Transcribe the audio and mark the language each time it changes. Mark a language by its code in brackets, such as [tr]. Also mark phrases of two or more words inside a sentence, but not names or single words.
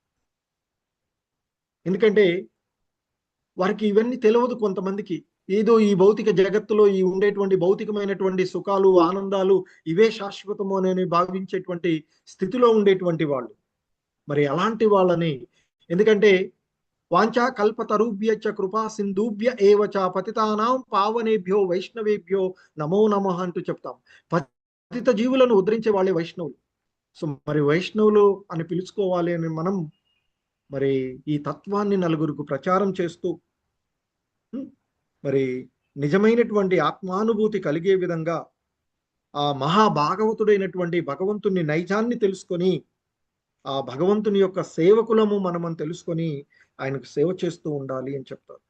[te] ఎందుకంటే వారికి ఇవన్నీ తెలియదు. కొంతమందికి ఏదో ఈ భౌతిక జగత్తులో ఈ ఉండేటువంటి భౌతికమైనటువంటి సుఖాలు ఆనందాలు ఇవే శాశ్వతము అని భావించేటువంటి స్థితిలో ఉండేటువంటి వాళ్ళు. మరి అలాంటి వాళ్ళని, ఎందుకంటే [sa] వాంఛా కల్పతరుభ్యశ్చ కృపా సింధుభ్య ఏవచ పతితానాం పావనేభ్యో వైష్ణవేభ్యో నమో నమః [te] అంటూ చెప్తాం. పతిత జీవులను ఉద్ధరించే వాళ్ళే వైష్ణవులు. సో మరి వైష్ణవులు అని పిలుచుకోవాలి అని మనం మరి ఈ తత్వాన్ని నలుగురికి ప్రచారం చేస్తూ మరి నిజమైనటువంటి ఆత్మానుభూతి కలిగే విధంగా ఆ మహాభాగవతుడైనటువంటి భగవంతుని నైజాన్ని తెలుసుకొని ఆ భగవంతుని యొక్క సేవకులము మనమని తెలుసుకొని ఆయనకు సేవ చేస్తూ ఉండాలి అని చెప్తారు.